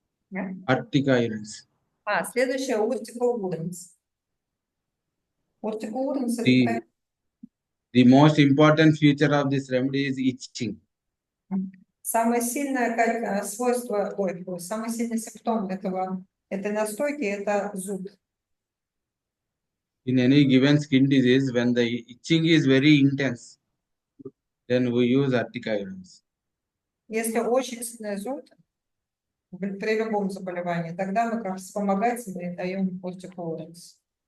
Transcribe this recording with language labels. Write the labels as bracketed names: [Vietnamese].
[English] Yeah. Urticarians. [Russian] Следующее urticourens. Urticourens [English] The, the most important feature of this remedy is itching. [Russian] самое сильное свойство, самый сильный симптом этой настойки это зуд. [English] In any given skin disease, when the itching is very intense, then we use urticarians. [Russian] Если очень сильный зуд при любом заболевании, тогда мы как вспомогательные даем urticourens.